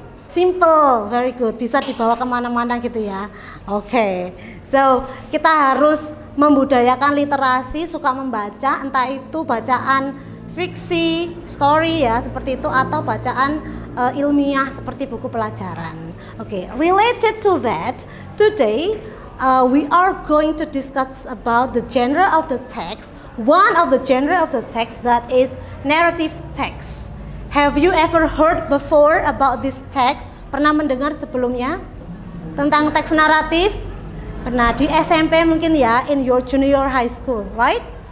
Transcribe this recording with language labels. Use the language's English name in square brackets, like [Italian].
[English] Simple, very good. [Indonesian] Bisa dibawa kemana-mana gitu ya. Oke, so kita harus membudayakan literasi, suka membaca, entah itu bacaan fiksi, story ya seperti itu, atau bacaan ilmiah seperti buku pelajaran. [English] Oke, related to that, today we are going to discuss about the genre of the text. One of the genre of the text that is narrative text. Have you ever heard before about this text? [Indonesian] Pernah mendengar sebelumnya tentang teks naratif? Pernah di SMP mungkin ya, [English] in your junior high school, right?